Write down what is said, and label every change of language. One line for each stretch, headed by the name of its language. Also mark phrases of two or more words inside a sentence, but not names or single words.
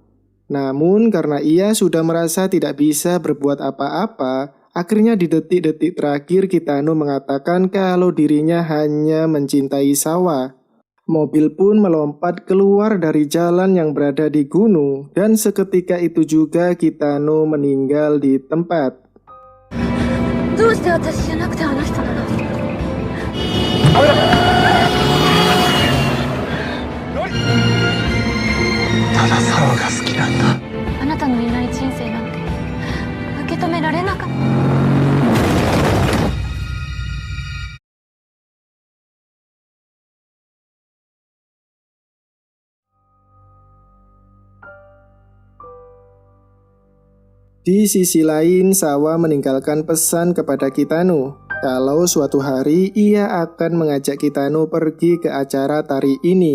Indonesian: Namun karena ia sudah merasa tidak bisa berbuat apa-apa, akhirnya di detik-detik terakhir Kitano mengatakan kalau dirinya hanya mencintai Sawa. Mobil pun melompat keluar dari jalan yang berada di gunung dan seketika itu juga Kitano meninggal di tempat.
Japanese: どうして私じゃなくてあの人なの？ただサワが好きなんだ。あなたのいない人生なんて受け止められなかった。
Indonesian: Di sisi lain, Sawa meninggalkan pesan kepada Kitano kalau suatu hari ia akan mengajak Kitano pergi ke acara tari ini.